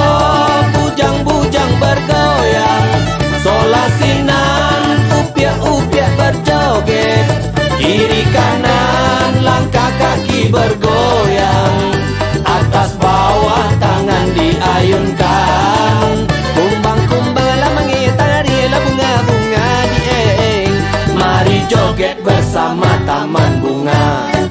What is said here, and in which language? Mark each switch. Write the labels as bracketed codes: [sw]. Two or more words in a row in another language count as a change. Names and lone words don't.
[id] Bujang-bujang bergoyang, [min] sol la si nan, [id] upiak-upiak berjoget. Kiri kanan langkah kaki bergoyang, atas bawah tangan diayunkan. Kumbang-kumbang mengitari bunga-bunga dieng. Mari joget bersama taman bunga.